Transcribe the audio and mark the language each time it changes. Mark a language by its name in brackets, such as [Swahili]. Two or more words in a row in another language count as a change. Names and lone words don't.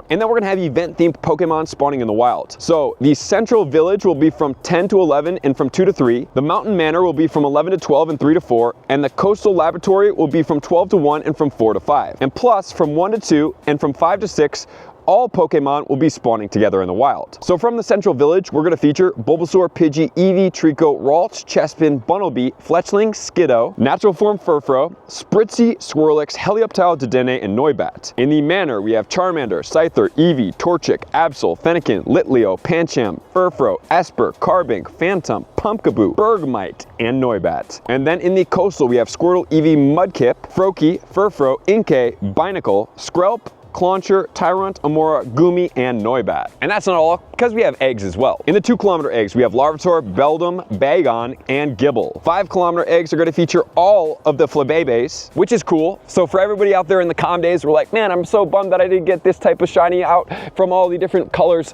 [English] And then we're gonna have event themed Pokemon spawning in the wild. So the Central Village will be from 10 to 11 and from 2 to 3. The Mountain Manor will be from 11 to 12 and 3 to 4. And the Coastal Laboratory will be from 12 to 1 and from 4 to 5. And plus from 1 to 2 and from 5 to 6, all Pokemon will be spawning together in the wild. So from the Central Village, we're gonna feature Bulbasaur, Pidgey, Eevee, Trico, Ralts, Chespin, Bunnelby, Fletchling, Skiddo, Natural Form Furfrou, Spritzee, Swirlix, Helioptile, Dedenne, and Noibat. In the Manor, we have Charmander, Scyther, Eevee, Torchic, Absol, Fennekin, Litleo, Pancham, Furfrou, Esper, Carbink, Phantom, Pumpkaboo, Bergmite, and Noibat. And then in the Coastal, we have Squirtle, Eevee, Mudkip, Froakie, Furfrou, Inkay, Binacle, Skrelp, Clauncher, Tyrant, Amora, Goomy, and Noibat. And that's not all, because we have eggs as well. In the 2-kilometer eggs, we have Larvitar, Beldum, Bagon, and Gibble. 5-kilometer eggs are going to feature all of the Flabébés, which is cool. So for everybody out there in the calm days, we're like, man, I'm so bummed that I didn't get this type of shiny out from all the different colors.